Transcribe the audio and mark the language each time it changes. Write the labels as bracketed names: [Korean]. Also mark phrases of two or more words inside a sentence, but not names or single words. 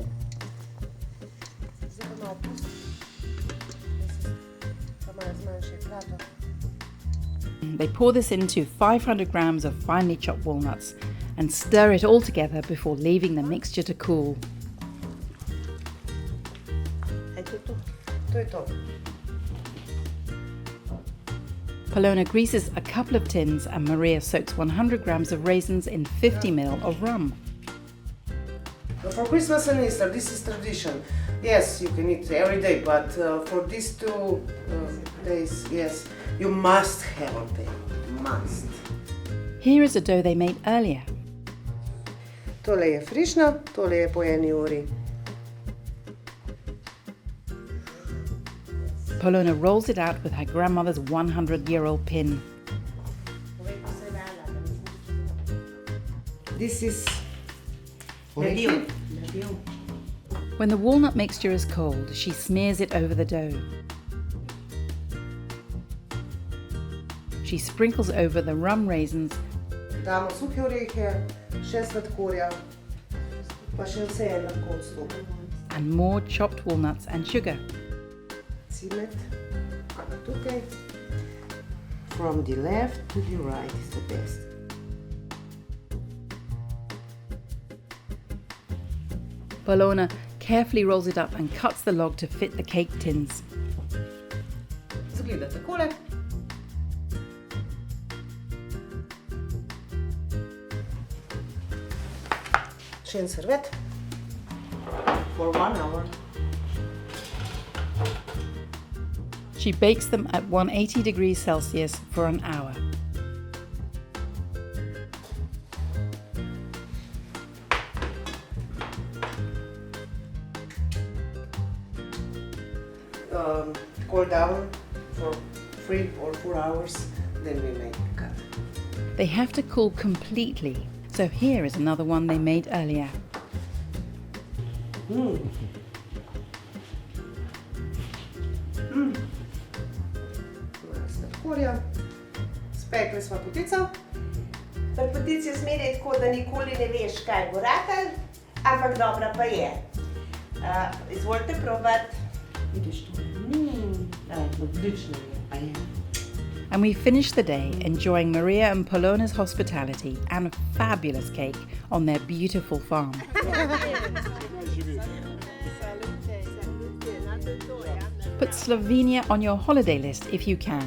[English] They pour this into 500 grams of finely chopped walnuts and stir it all together before leaving the mixture to cool. [Slovenian] To je to. [English] Polona greases a couple of tins and Maria soaks 100 grams of raisins in 50 ml of rum. For Christmas and Easter, this is tradition. Yes, you can eat every day, but for these 2 days, yes, you must have a day. Must. Here is a dough they made earlier. [Slovenian] Tole je frišno, tole je po 1 uri. [English] Polona rolls it out with her grandmother's 100-year-old pin. This is nadev. When the walnut mixture is cold, she smears it over the dough. She she sprinkles over the rum raisins [Slovenian] Damo suhe orehe, še sladkorja, pa še vse je na koncu. [English] and more chopped walnuts and sugar. [Slovenian] Cimet, tukaj. [English] From the left to the right is the best. Bologna carefully rolls it up and cuts the log to fit the cake tins. [Slovenian] Zgleda takole. Še en servet. [English] For 1 hour. She bakes them at 180 degrees Celsius for an hour. Cool down for 3 or 4 hours, then we make the cut. They have to cool completely, so here is another one they made earlier. [Slovenian] Sladkorja. Spekli smo potico. Pri potici je zmeraj tako, da nikoli ne veš, kaj bo ratal, ampak dobra pa je. Izvolite probati. Vidiš to? Odlično je, pa je. [English] And we finish the day enjoying Maria and Polona's hospitality and a fabulous cake on their beautiful farm. Put Slovenia on your holiday list if you can.